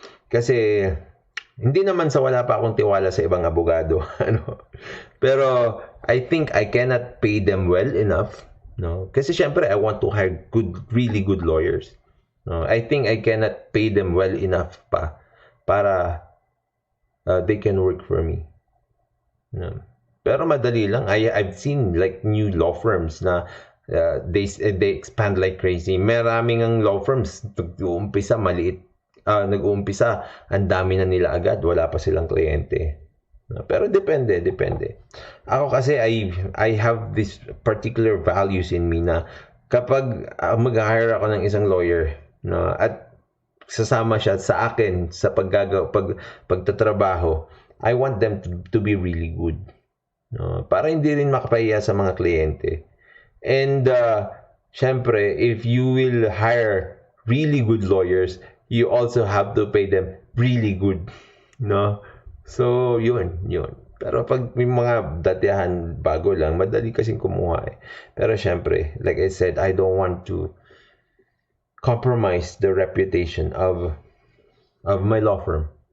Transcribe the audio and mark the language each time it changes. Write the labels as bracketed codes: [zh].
[tl] Kasi hindi naman sa wala pa akong tiwala sa ibang abogado, ano. [en] Pero I think I cannot pay them well enough, no? Kasi syempre I want to hire really good lawyers. No? I think I cannot pay them well enough pa para they can work for me. No? Pero madali lang. I've seen like new law firms na they expand like crazy. [tl] Maraming ang law firms nag-uumpisa maliit. Nag-uumpisa, ang dami na nila agad, wala pa silang kliyente. Pero depende. Ako kasi I have this particular values in me na kapag mag-hire ako ng isang lawyer, no, at [en] sasama siya sa akin sa pagtatrabaho, I want them to be really good. No? [tl] Para hindi rin makapahiya sa mga kliyente. [en] And syempre, if you will hire really good lawyers, you also have to pay them really good. No? So, yun. [tl] Pero pag may mga datihan bago lang, madali kasing kumuha eh. [en] Pero syempre, like I said, I don't want to compromise the reputation of my law firm.